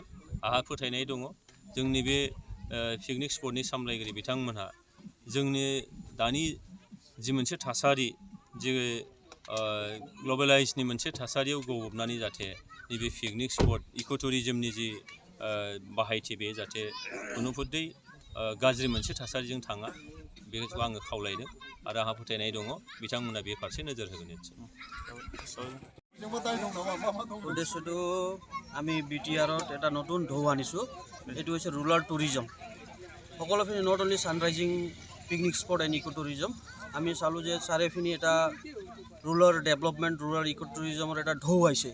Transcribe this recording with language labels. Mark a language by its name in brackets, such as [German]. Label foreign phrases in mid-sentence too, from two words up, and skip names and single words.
[Bodo] आंहा फोथायनाय दङ जोंनि बे [English] picnic spot-ni [Bodo] सामलायगिरि बिथांमोनहा जोंनि दानि जि मोनसे थासारि, जे ग्लबेलाइजनि मोनसे थासारियाव गबबनानै जाहाथे नैबे [English] picnic spot eco tourism-ni [Bodo] जि बाहायथि बे जाहाथे खुनुपध्यै गाज्रि मोनसे थासारिजों थाङा, बेखौ आङो खावलायदों आरो आंहा फोथायनाय दङ बिथांमोना बे फारसे नोजोर होगोन निश्चय। [Assamese] উদ্দেশ্যটো আমি BTRত এটা নতুন ঢৌ আনিছোঁ, এইটো হৈছে [English] rural tourism. [Assamese] সকলোখিনি [English] not only sunrising picnic spot and eco tourism, [Assamese] আমি চালোঁ যে চাৰিওপিনে এটা [English] rural development, rural eco tourism-ar [Assamese] এটা ঢৌ আহিছে।